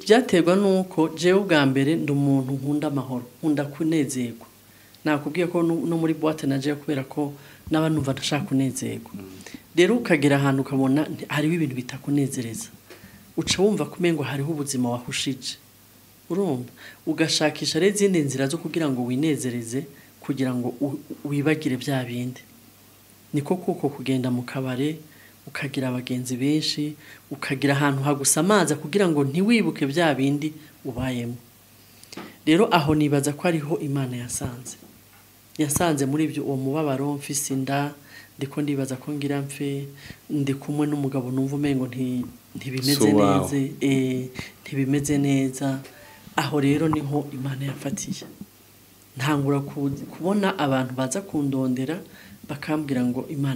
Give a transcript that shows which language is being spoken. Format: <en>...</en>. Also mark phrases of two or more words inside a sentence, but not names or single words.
<rn>byaterwa nuko jewe ubwa mbere ndi umuntu nkunda amahoro nkunda kunezerwa nakubwiye ko no muri boîte naje kubera ko naba numva ndashaka kunezerwa rero ukagera ahantu ukabona hariho ibintu bitakunezereza uca wumva kumengo hariho ubuzima wahushije urumva ugashakisha rero izindi nzira zo kugira ngo winezereze kugira ngo wibagire bya bindi niko kuko kugenda mu kabare ukagira abagenzi benshi ukagira ahantu hagusamaza kugira ngo ntiwibuke bya bindi ubayemo rero aho nibaza ko ariho Imana yasanze muri ibyo uwo mubabaro mfise inda ndiko ndibaza ko ngira mfe ndi kumwe n'umugabo numva umengo ntibimeze neza ntibimeze neza aho rero niho Imana yafatiye ntangura kubona abantu baza kundondera bakambwira ngo Imana</rn>